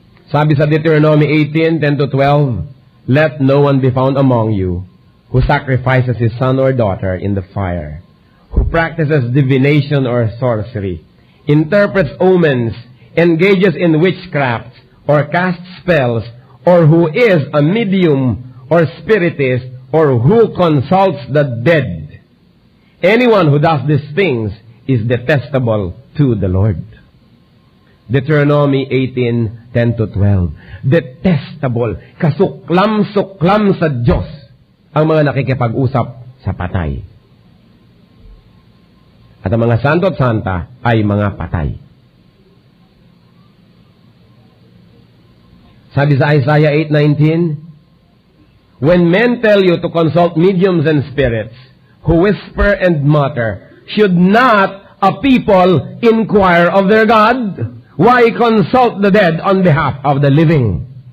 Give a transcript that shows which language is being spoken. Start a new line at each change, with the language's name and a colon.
Filipino: Sabi sa
English: Deuteronomy 18:10-12, let no one be found among you who sacrifices his son or daughter in the fire, who practices divination or sorcery, interprets omens, engages in witchcraft, or casts spells, or who is a medium or spiritist, or who consults the dead. Anyone who does these things is detestable to the Lord. Deuteronomy 18:10-12.
Filipino: Detestable, kasuklam-suklam sa Diyos ang mga nakikipag-usap sa patay. At ang mga santo at santa ay mga patay. Sabi sa
English: Isaiah 8:19, when men tell you to consult mediums and spirits, who whisper and mutter, should not a people inquire of their God? Why consult the dead on behalf of the living?